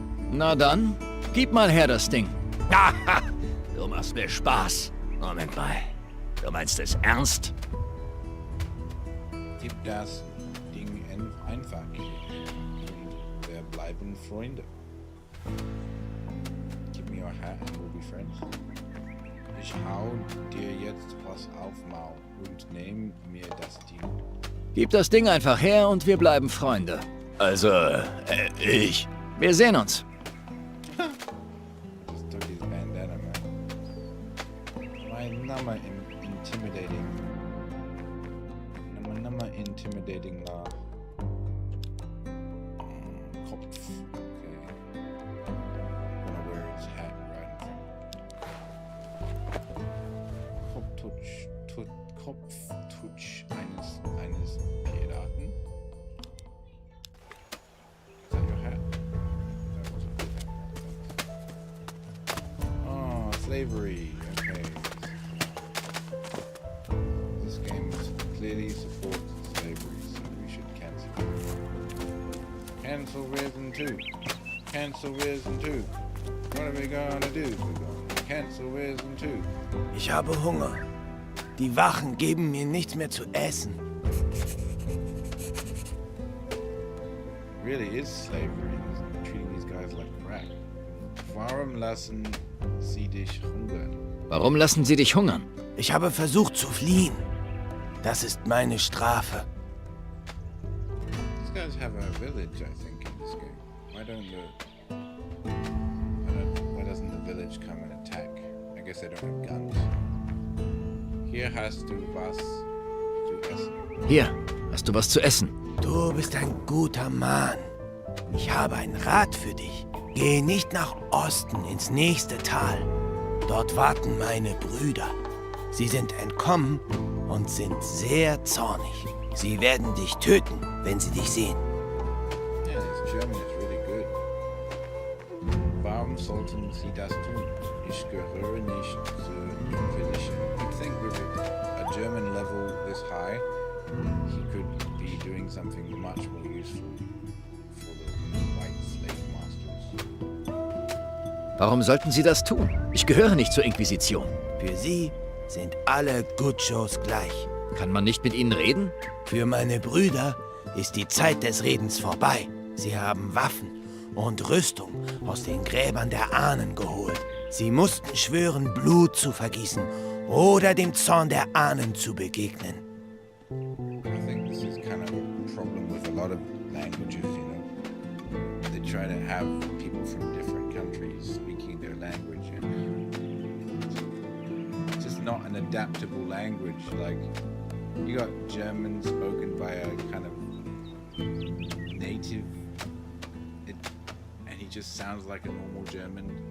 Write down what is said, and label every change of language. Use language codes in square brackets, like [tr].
[de] Na dann, gib mal her das Ding. Haha, du machst mir Spaß. Moment mal, du meinst es ernst? Gib das Ding einfach. Und wir bleiben Freunde. [en] Give me your hat and we'll be friends. [de] Ich hau dir jetzt was auf Maul und nehm mir das Ding. Gib das Ding einfach her und wir bleiben Freunde. Also, ich. Wir sehen uns. [en] Just took his bandana, man. My number intimidating. Number intimidating law. [de] Kopf. Okay. [en] I'm gonna wear his hat right in front. [de] Kopftuch eines Piraten. [en] Is that your hat? That wasn't your hat. Oh, slavery. Okay. This game clearly supports slavery, so we should cancel it. Cancel Risen 2. Cancel Risen 2. What are we gonna do? We're gonna cancel Risen 2. [de] Ich habe Hunger. Die Wachen geben mir nichts mehr zu essen. [en] Really is slavery, treating these guys like crap. [de] Warum lassen sie dich hungern? Warum lassen sie dich hungern? Ich habe versucht zu fliehen. Das ist meine Strafe. [en] These guys have a village, I think, in this game. Why doesn't the village come and attack? I guess they don't have guns. [de] Hier hast du was zu essen. Hier, hast du was zu essen? Du bist ein guter Mann. Ich habe einen Rat für dich. Geh nicht nach Osten ins nächste Tal. Dort warten meine Brüder. Sie sind entkommen und sind sehr zornig. Sie werden dich töten, wenn sie dich sehen. [en] Yeah, this German is really good. [de] Warum sollten sie das tun? Ich gehöre nicht zu Inquisition. [en] You'd think with a German level this high, he could be doing something much more useful for the white slave masters. [de] Warum sollten sie das tun? Ich gehöre nicht zur Inquisition. Für sie sind alle Gutschos gleich. Kann man nicht mit ihnen reden? Für meine Brüder ist die Zeit des Redens vorbei. Sie haben Waffen und Rüstung aus den Gräbern der Ahnen geholt. Sie mussten schwören, Blut zu vergießen oder dem Zorn der Ahnen zu begegnen. [en] I think this is kind of a problem with a lot of languages, you know. They try to have people from different countries speaking their language, and it's just not an adaptable language. Like, you got German spoken by a kind of native, and he just sounds like a normal German.